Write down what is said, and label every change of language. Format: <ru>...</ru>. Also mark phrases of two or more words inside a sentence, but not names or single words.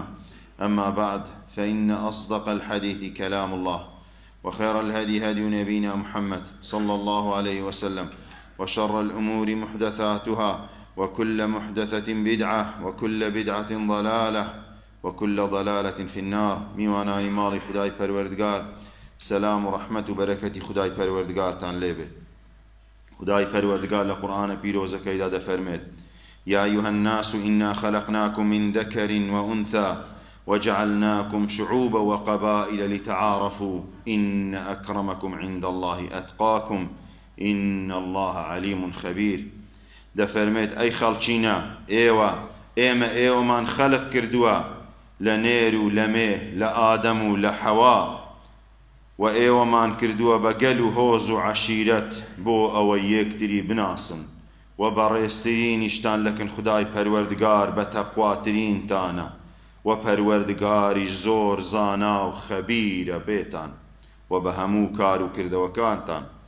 <ar>أما بعد، فإن أصدق الحديث كلام الله وخير الهدي هدي نبينا محمد صلى الله عليه وسلم وشر الأمور محدثاتها وكل محدثة بدعة وكل بدعة ضلالة وكل ضلالة في النار.</ar> <ckb>میوانانی ماڵی خدای پەروەردگار، سلام و رحمت و بەرەکەتی خدای پەروەردگارتان لێبێت. خدای پەروەردگار لە قورئانە پیرۆزەکەیدا دەفەرمێت:</ckb> <ar>يا أيها الناس إنا خلقناكم من ذكر وأنثى وجعلناكم شعوبا وقبائل لتعارفوا إن أكرمكم عند الله أتقاكم إن الله عليم خبير.</ar> <ckb>دەفەرمێت ئەی خەڵکینە، ئێمەمان خەلق کردووە لە نێر و لە مێ، لە ئادەم و لە حەوا، و ئێوەمان کردووە بە گەل و هۆز و عەشیرەت بۆ ئەوەی یەکتری بناسن و بەڕێزترینیشتان لەکن خدای پەروەردگار بە تەقواترینتانە و پەروەردگاریش زۆر زانا و خەبیرە بێتان و بە هەموو کار و کردەوەکانتان.</ckb>